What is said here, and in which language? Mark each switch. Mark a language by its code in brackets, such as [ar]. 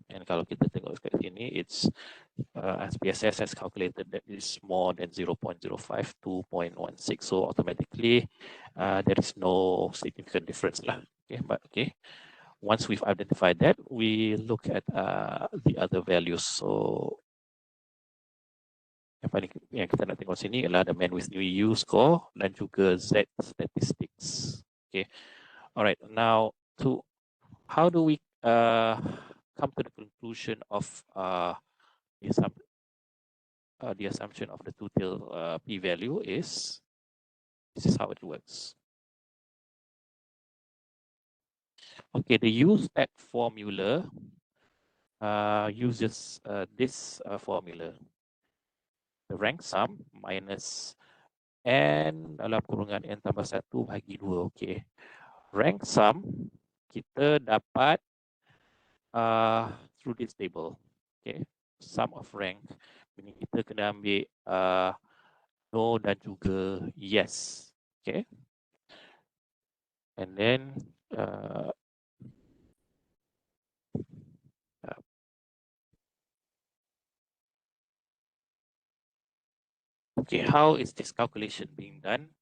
[en] And kalau kita tengok kat sini, it's SPSS has calculated that it's more than 0.05, 2.16. So automatically, there is no significant difference lah. Okay, but okay. Once we've identified that, we look at the other values. [ms] So yang kita nak tengok sini adalah the bandwidth U score dan juga Z statistics. [en] Okay. Alright. Now, how do we come to the conclusion of the assumption of the two-tail p-value is this is how it works. Okay, the U-stat formula uses this formula. The rank sum minus n dalam kurungan n tambah 1 bagi 2. Okay. Rank sum kita dapat through this table. Okay. Sum of rank. [ms] Ini kita kena ambil no dan juga yes. [en] Okay. And then okay, how is this calculation being done?